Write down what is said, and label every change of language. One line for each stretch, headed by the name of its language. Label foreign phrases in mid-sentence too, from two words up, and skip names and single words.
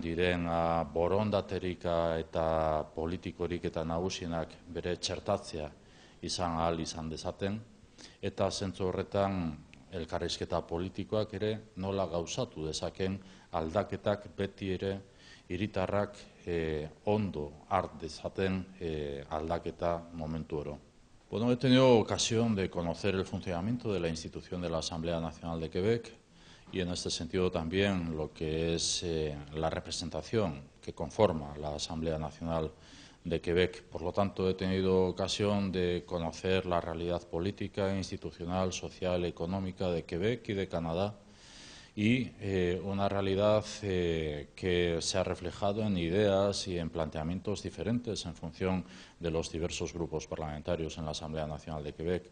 Basque: diren borondaterik eta politikorik eta nagusienak bere txertatzea izan ahal izan dezaten, eta zentzu horretan elkarrizketa politikoak ere nola gauzatu dezaken aldaketak beti ere hiritarrak ondo hart dezaten aldaketa momentu oro.
Spanish: Bueno, he tenido ocasión de conocer el funcionamiento de la institución de la Asamblea Nacional de Quebec y en este sentido también lo que es la representación que conforma la Asamblea Nacional de Quebec. Por lo tanto, he tenido ocasión de conocer la realidad política, institucional, social, económica de Quebec y de Canadá, y una realidad que se ha reflejado en ideas y en planteamientos diferentes en función de los diversos grupos parlamentarios en la Asamblea Nacional de Quebec.